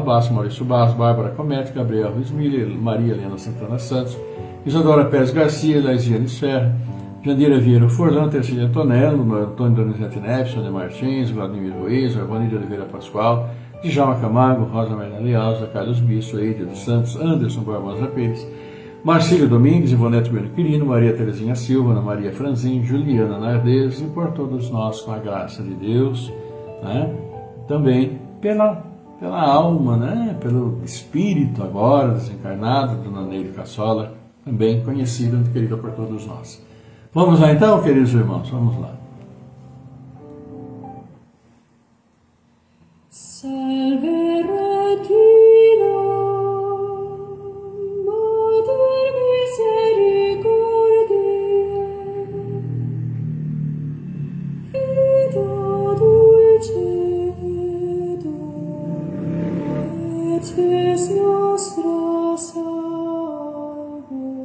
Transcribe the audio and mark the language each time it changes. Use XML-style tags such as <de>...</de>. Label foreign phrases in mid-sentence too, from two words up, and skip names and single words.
<pt>Basso, Maurício Barros, Bárbara Comete, Gabriel Ruiz Miller, Maria Helena Santana Santos, Isadora Pérez Garcia, Laisiane Serra, Jandira Vieira Forlan, Tercília Antonello, Antônio Donizete Neves, Sônia Martins, Vladimir Ruiz, Arvani de Oliveira Pascoal, Djalma Camargo, Rosa Maria Lealza, Carlos Bisso, Eidia dos Santos, Anderson Barbosa Pires, Marcílio Domingues, Ivonete Bueno Quirino, Maria Terezinha Silva, Ana Maria Franzin, Juliana Nardes, e por todos nós, com a graça de Deus, né? Também pela alma, né? Pelo espírito agora desencarnado, Dona Neide Cassola, também conhecida e querida por todos nós. Vamos lá então, queridos irmãos, vamos lá.</pt> <la>Salve Regina, Mater misericordiae, Vita dulcedo, et spes nostra salve.</la>